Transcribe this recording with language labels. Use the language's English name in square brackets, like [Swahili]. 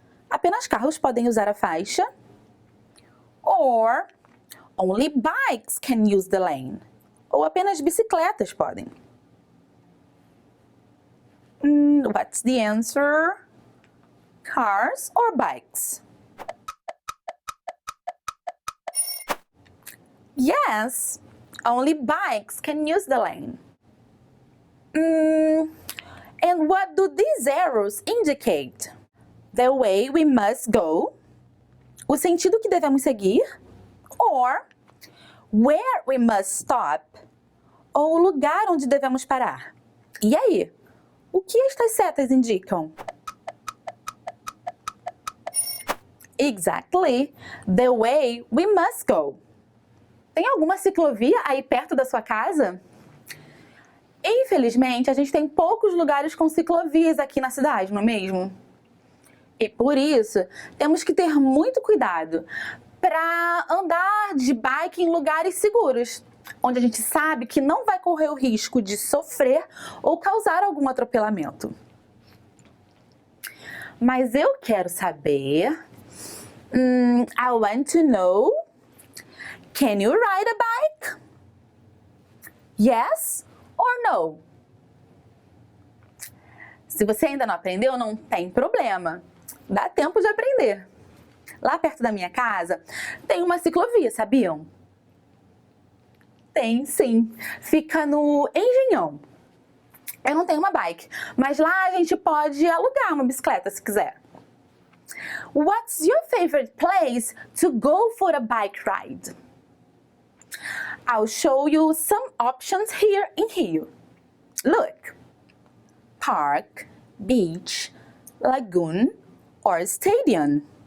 [Portuguese] Apenas carros podem usar a faixa? [English] Or only bikes can use the lane? [Portuguese] Ou apenas bicicletas podem? [English] What's the answer? Cars or bikes? Yes, only bikes can use the lane. And what do these arrows indicate? The way we must go, [Portuguese] o sentido que devemos seguir, [English] or where we must stop, [Portuguese] ou o lugar onde devemos parar. E aí, o que estas setas indicam? [English] Exactly, the way we must go. [Portuguese] Tem alguma ciclovia aí perto da sua casa? Infelizmente, a gente tem poucos lugares com ciclovias aqui na cidade, não é mesmo? E por isso, temos que ter muito cuidado para andar de bike em lugares seguros, onde a gente sabe que não vai correr o risco de sofrer ou causar algum atropelamento. Mas eu quero saber... [English] I want to know, can you ride a bike? Yes or no? [Portuguese] Se você ainda não aprendeu, não tem problema. Dá tempo de aprender. Lá perto da minha casa tem uma ciclovia, sabiam? Tem, sim. Fica no Engenhão. Eu não tenho uma bike, mas lá a gente pode alugar uma bicicleta se quiser. [English] What's your favorite place to go for a bike ride? I'll show you some options here in Rio. Look. Park, beach, lagoon, or stadium.